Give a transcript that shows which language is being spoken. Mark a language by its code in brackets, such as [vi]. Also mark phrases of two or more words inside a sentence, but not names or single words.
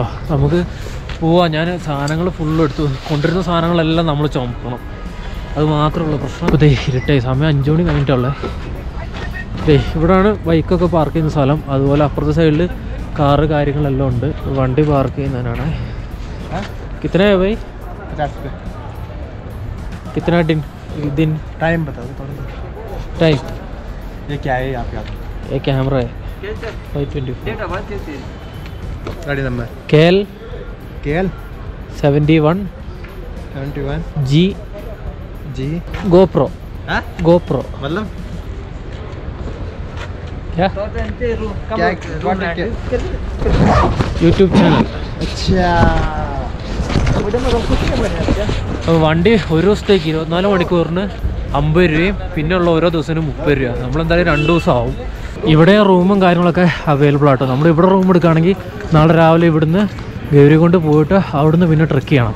[ml] നമുക്ക് പോവാം. ഞാൻ സാധനങ്ങൾ ഫുള്ള് എടുത്തു. കൊണ്ടിരുന്ന സാധനങ്ങളെല്ലാം നമ്മൾ ചുമക്കണം. അത് മാത്രമുള്ള പ്രശ്നം. അപ്പോൾ ദേ ഇരുട്ടായി. സമയം 5 മണി കഴിഞ്ഞിട്ടുള്ളത്. ഇവിടെയാണ് ബൈക്കൊക്കെ പാർക്ക് ചെയ്യുന്ന സ്ഥലം. അതുപോലെ അപ്പുറത്തെ സൈഡിൽ കാറ് കാര്യങ്ങളെല്ലാം ഉണ്ട്. വണ്ടി പാർക്ക് ചെയ്യുന്നതിനാണ്. [hi] കിतना है भाई? 50 रुपये. कितना दिन टाइम बताओ. टाइम ये क्या है आपके हाथ में? ये कैमरा है 524. गाड़ी नंबर KL 71 G GoPro. हाँ GoPro मतलब क्या [en] YouTube channel. [hi] अच्छा. [ml] അപ്പോൾ വണ്ടി ഒരു ദിവസത്തേക്ക് 24 മണിക്കൂറിന് 50 രൂപയും പിന്നെയുള്ള ഓരോ ദിവസത്തിനും 30 രൂപ. നമ്മളെന്തായാലും 2 ദിവസം ആവും. ഇവിടെ റൂമും കാര്യങ്ങളൊക്കെ അവൈലബിൾ ആട്ടോ. നമ്മൾ ഇവിടെ റൂം എടുക്കുകയാണെങ്കിൽ നാളെ രാവിലെ ഇവിടുന്ന് ഗൗരികുണ്ട് പോയിട്ട് അവിടുന്ന് പിന്നെ ട്രെക്ക് ചെയ്യണം.